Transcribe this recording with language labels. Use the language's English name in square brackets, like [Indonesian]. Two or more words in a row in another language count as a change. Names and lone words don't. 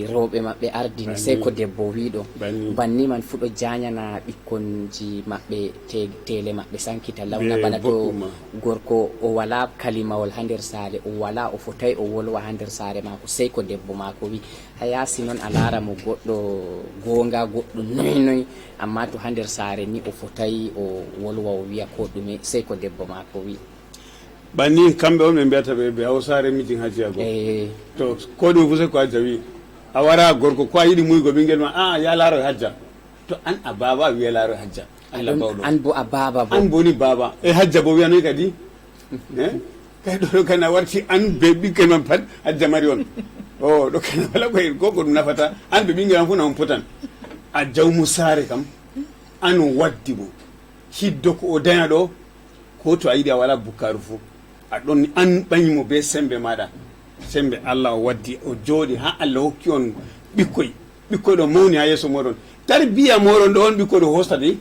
[Fula] rewɓe maɓɓe ardini sai ko debbo wiɗo banni man fu ɗo janyana ɓikkonji maɓɓe tele maɓɓe sankita lawna bana to gorko o wala kalimawol ha nder sare o wala o fotai o wolwa ha nder sare mako sai ko debbo mako wi ha yasi noon a lara mo goɗɗo gonga goɗɗo noy amma to ha nder sare ni o fotai o wolwa o wiya ko ɗume sai ko debbo mako wi banni kamɓe on ɓe mbiyata ɓe hawsare [Hausa] mijin hajiya [Fula] go to ko ɗum fu sai ko hajja wi a wara gorko ko a yiɗi muygo ɓinguel ma a ya laaro hajja to an a baba a wiya laaro hajja Allah bawɗo an bo a baba bo an boni baba e hajja bo wiyanoy kadi kay ɗo kana warti an be ɓinguel man pat hajja mari on o ɗo kana wala koye koko ɗum nafata an ɓe ɓinguel man fu na on potan a jawmu saare kam an waddi mo hiddo ko o daña ɗo ko to a yiɗi a wala bukkaru fu a ɗon an ɓañimo be sembe maɗa sembe Allah o waddi o jooɗi ha Allah hokki on ɓikkoy ɗo mawni ha yeeso moɗon tarbiya moɗon ɗo on ɓikkoy ɗo hostade